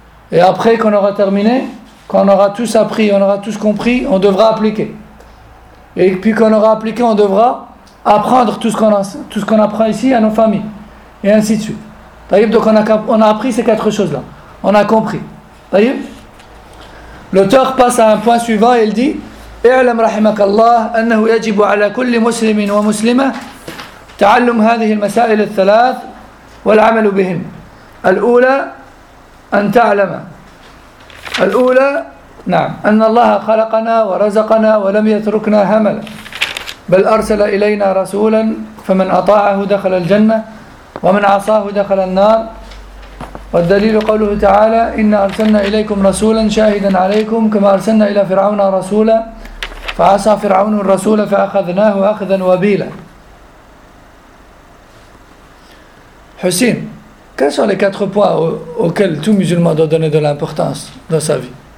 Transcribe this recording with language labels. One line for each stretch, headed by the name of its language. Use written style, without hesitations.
French: Et après qu'on aura terminé, qu'on aura tous appris, on aura tous compris, on devra appliquer. Et puis qu'on aura appliqué, on devra apprendre tout ce qu'on apprend ici à nos familles, et ainsi de suite. Donc on a appris ces quatre choses-là, on a compris. D'accord ? L'auteur passe à un point suivant et il dit
Arabic: اعلم رحمك الله أنه يجب على كل مسلم ومسلمة تعلم هذه المسائل الثلاث والعمل بهن. الأولى أن الله خلقنا ورزقنا ولم يتركنا هملا بل أرسل إلينا رسولا فمن أطاعه دخل الجنة ومن عصاه دخل النار. والدليل قوله تعالى إنا أرسلنا إليكم رسولا شاهدا عليكم كما أرسلنا إلى فرعون رسولا فعصى فرعون الرسول فأخذناه أخذا وبيلا.
French: حسين، quels sont les quatre points auxquels tout musulman doit donner de l'importance dans sa vie?